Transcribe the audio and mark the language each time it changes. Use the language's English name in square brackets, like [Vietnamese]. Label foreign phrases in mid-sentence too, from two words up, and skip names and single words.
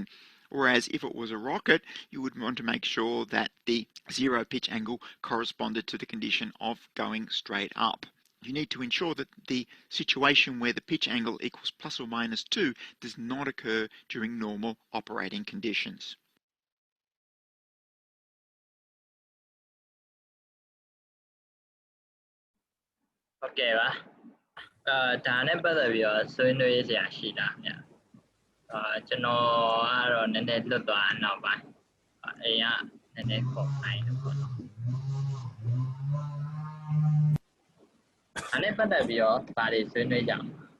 [English] Whereas if it was a rocket, you would want to make sure that the 0 pitch angle corresponded to the condition of going straight up. You need to ensure that the situation where the pitch angle equals plus or minus 2 does not occur during normal operating conditions. [Burmese] Okay ပါဒါနဲ့ပတ်သက်ပြီးတော့ဆွေးနွေးစရာရှိတာဗျကျွန်တော်ကတော့နည်းနည်းလွတ်သွားအနောက်ပိုင်းအိမ်ကနည်းနည်းခေါ်ခိုင်းလို့ပေါ့နော်ဒါနဲ့ပတ်သက်ပြီးတော့ဘာတွေဆွေးနွေးကြအောင်